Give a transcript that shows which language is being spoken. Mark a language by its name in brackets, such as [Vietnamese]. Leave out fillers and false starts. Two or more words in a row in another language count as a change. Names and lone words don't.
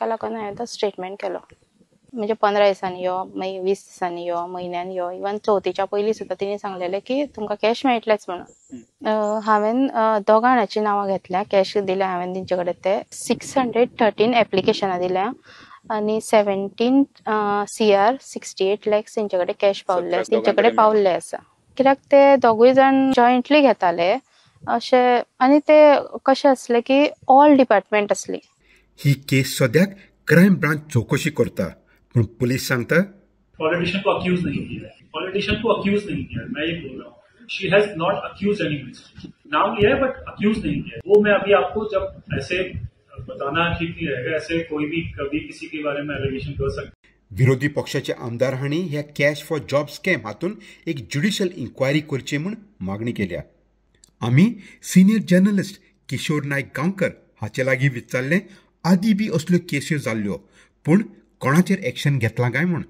[Konkani] लागून हांवें तो स्टेटमेंट केलो म्हणजे 15 दिसांनी यो मागीर 20 दिसांनी यो म्हयन्यान यो इवन चवथीच्या पयलीं सुद्दां तेणी सांगलेलें की तुमकां कॅश मेळटलेच म्हणून हांवें दोगां जाणांची नांवां घेतल्या कॅश दिल्या हांवें तेंचे कडेन ते 613 एप्लिकेशनां दिल्या आनी 17 CR 68 lakhs तेंचे कडेन कॅश पावल्ले तेंचे कडेन पावल्ले आसा कित्याक ते दोगूय जाण जॉयंटली घेताले अशें आनी ते कशें आसलें की [English] all department [Konkani] आसली ही केस सद्याक [English] crime branch [Konkani] चौकशी करता पण पुलिस सांगता [Hindi] पॉलिटिशियन को अक्यूज नहीं किया मैं ये बोल रहा हूँ [English] she has not accuse anybody [Hindi] नाम लिया है [English] but accuse [Hindi] नहीं किया वो मैं अभी आपको जब ऐसे बताना ठीक नहीं रहेगा ऐसे कोई भी कभी किसी के बारे में एलिगेशन कर सकते [Konkani] विरोधी पक्षाचे आमदार हांणी ह्या [English] cash for job scam [Konkani] हातून एक [English] judicial inquiry [Konkani] करची म्हूण मागणी केल्या आमी [English] senior journalist [Konkani] किशोर नायक गांवकर हाचे लागीं विचारलें आदी बी असल्यो केसी जाल्ल्यो पूण कोणाचेर एक्शन घेतलां काय म्हूण